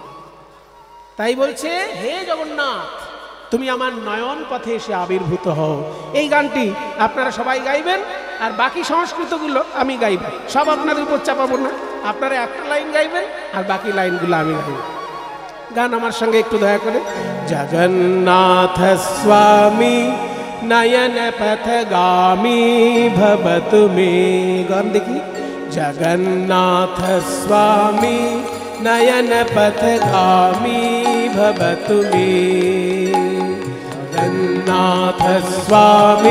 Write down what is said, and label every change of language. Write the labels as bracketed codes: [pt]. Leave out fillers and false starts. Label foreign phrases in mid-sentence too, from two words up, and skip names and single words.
[bn] তাই বলছে হে জগন্নাথ, তুমি আমার নয়ন পথে এসে আবির্ভূত হও। এই গানটি আপনারা সবাই গাইবেন, আর বাকি সংস্কৃতগুলো আমি গাইব। সব আপনাদের উপর চাপাবো না, আপনারা একটা লাইন গাইবেন আর বাকি লাইনগুলো আমি গাইব। গান আমার সঙ্গে একটু দয়া করে। [sa] জগন্নাথ স্বামী नयन पथगामी भवतु मे। [bn] গান দেখি, [sa] जगन्नाथ स्वामी नयन पथगामी भवतु मे। जगन्नाथ स्वामी